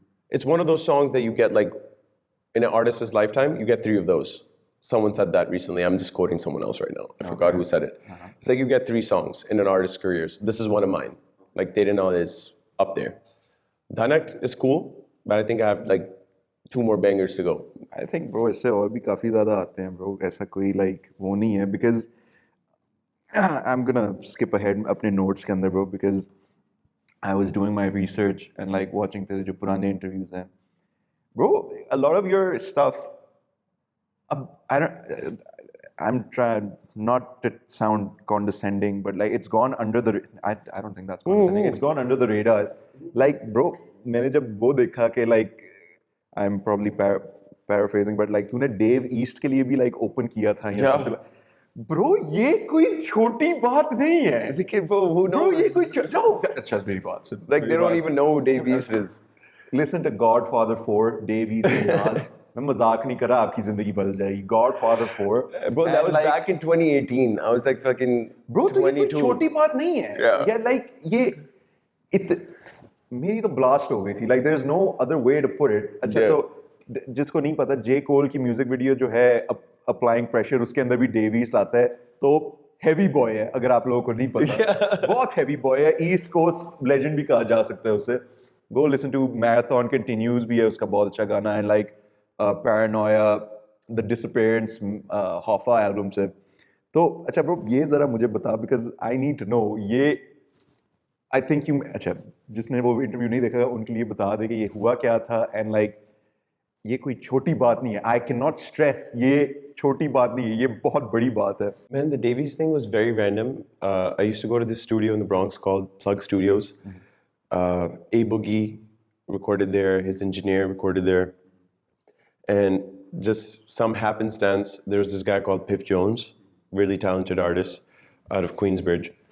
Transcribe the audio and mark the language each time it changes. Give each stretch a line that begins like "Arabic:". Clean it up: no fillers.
English: It's one of those songs that you get like in an artist's lifetime, you get 3 of those. Someone said that recently. I'm just quoting someone else right now. I forgot who said it. It's like you get 3 songs in an artist's career. This is one of mine. Like Tere Naal is up there. Dhanak is cool, but I think I have like 2 more bangers to go. I think
Hindi: bro इससे और भी काफी ज़्यादा आते हैं bro. ऐसा कोई like वो नहीं है
English: because I'm gonna skip ahead
Hindi: अपने notes के अंदर bro
English: because I was doing my research
Hindi: and like watching तेरे जो पुराने interviews हैं.
English: Bro, a lot of your stuff, I'm trying not to sound condescending, but like it's gone under the, I don't think that's condescending, it's gone under the radar. Like bro,
Hindi: मैंने जब वो देखा कि
English: like, I'm probably paraphrasing, but like
Hindi: तूने Dave East के लिए भी
English: like open किया था या something like, bro
Hindi: ये कोई छोटी बात नहीं है. लेकिन
English: who knows?
Hindi: Bro ये कोई
English: no,
Hindi: अच्छा मेरी बात सुन.
English: Like they don't even know who Dave East is. Listen to Godfather 4, Dave East and Nas.
Hindi: मैं मजाक नहीं कर रहा, आपकी जिंदगी बदल जाएगी.
English: Godfather 4. Bro, that was like, back in 2018. I was like fucking bro, 22.
Hindi: तो ये कोई छोटी बात नहीं है.
English: Yeah, like
Hindi: ये मेरी तो blast हो गई थी.
English: Like there is no other way to put it.
Hindi: अच्छा तो जिसको नहीं पता, J Cole की music video जो है Applying Pressure, उसके अंदर भी Dave East आता है. तो heavy boy है, अगर आप लोगों को नहीं पता. बहुत heavy boy है. East Coast legend भी कहा जा सकता है उसे.
English: Go listen to Marathon Continues
Hindi: भी है उसका बहुत अच्छा गाना है. Like Paranoia, The Disappearance, Hoffa album से. तो अच्छा bro ये ज़रा मुझे बता
English: because I need to know
Hindi: ये
English: I think you
Hindi: अच्छा जिसने वो interview नहीं देखा उनके लिए बता दे कि ये हुआ क्या था and like ये कोई छोटी बात नहीं है.
English: I cannot stress
Hindi: ये छोटी बात नहीं है, ये बहुत बड़ी बात है.
English: Man, the Davies thing was very random. I used to go to this studio in the Bronx called Plug Studios. A Boogie recorded there, his engineer recorded there. And just some happenstance, there was this guy called Piff Jones, really talented artist out of Queensbridge.